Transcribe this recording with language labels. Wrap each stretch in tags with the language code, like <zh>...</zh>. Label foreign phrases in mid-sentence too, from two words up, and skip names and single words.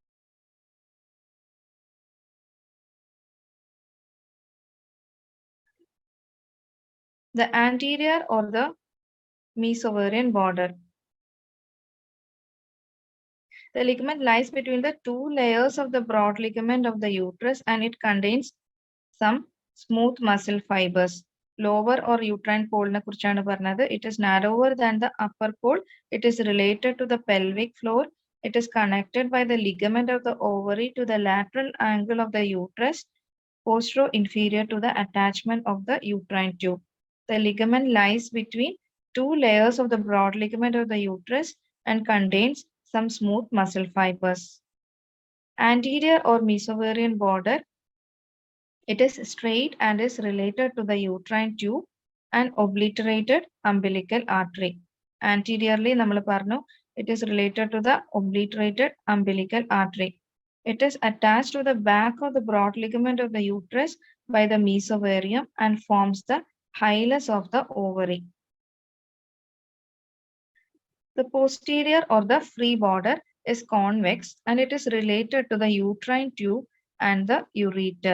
<en>The anterior or the mesovarian border. The ligament lies between the two layers of the broad ligament of the uterus and it contains some smooth muscle fibers. Lower or uterine pole</en> <ml>ന കുറിച്ചാണ് പറഞ്ഞത്.</ml> <en>It is narrower than the upper pole. It is related to the pelvic floor. It is connected by the ligament of the ovary to the lateral angle of the uterus, posterior inferior to the attachment of the uterine tube. The ligament lies between two layers of the broad ligament of the uterus and contains some smooth muscle fibers. Anterior or mesovarian border. It is straight and is related to the uterine tube and obliterated umbilical artery. Anteriorly,</en> <ml>നമ്മൾ പറഞ്ഞു,</ml> <en>it is related to the obliterated umbilical artery. It is attached to the back of the broad ligament of the uterus by the mesovarium and forms the hilus of the ovary. The posterior or the free border is convex and it is related to the uterine tube and the ureter.</en>